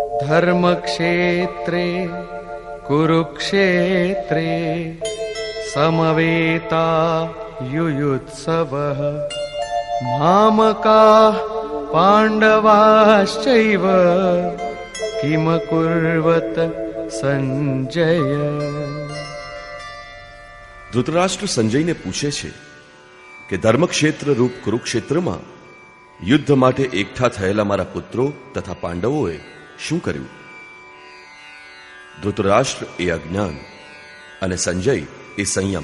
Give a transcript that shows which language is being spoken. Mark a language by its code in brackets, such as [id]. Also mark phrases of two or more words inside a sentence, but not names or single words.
[sa] धर्मक्षेत्रे कुरुक्षेत्रे समवेता युयुत्सवः मामकाः पाण्डवाश्चैव किम कुर्वत संजय. [gu] ધૃતરાષ્ટ્ર સંજયને પૂછે છે કે ધર્મક્ષેત્ર રૂપ કુરુક્ષેત્રમાં યુદ્ધ માટે એકઠા થયેલા મારા પુત્રો તથા પાંડવોએ શું કર્યું? ધૃતરાષ્ટ્ર એ અજ્ઞાન અને સંજય એ સંયમ.